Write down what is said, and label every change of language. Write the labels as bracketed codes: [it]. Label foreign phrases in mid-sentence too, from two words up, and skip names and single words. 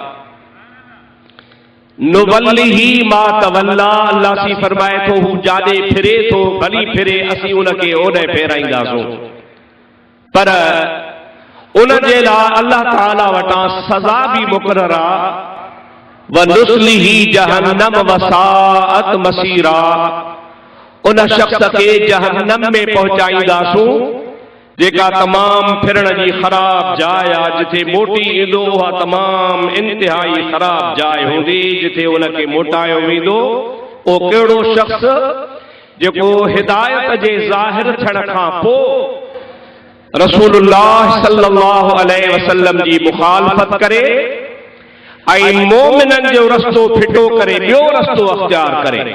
[ar] نُوَلِّهِ مَا تَوَلَّى, [sd] अल्लाह सी फरमाए थो हू जाॾे फिरे थो भली फिरे असीं उनखे ओॾे फेराईंदासूं, पर उन जे लाइ अल्लाह ताला वटां सज़ा बि मुक़र्रर आहे। [ar] وَنُصْلِهِ جَهَنَّمَ وَسَاءَتْ مَصِيرًا, [sd] उन शख्स खे जहन्नम में पहुचाईंदासूं जेका तमाम फिरण जी ख़राब जाइ आहे, जिथे मोटी ईंदो उहा तमाम इंतिहाई ख़राब जाइ हूंदी जिथे उनखे मोटायो वेंदो। ओ कहिड़ो शख्स जेको हिदायत जे ज़ाहिर थियण खां पोइ रसूलुल्लाह [ar] صلى الله عليه وسلم [sd] जी मुखालफत करे ऐं मोमिनन जो रस्तो फिटो करे ॿियो रस्तो अख्तियार करे।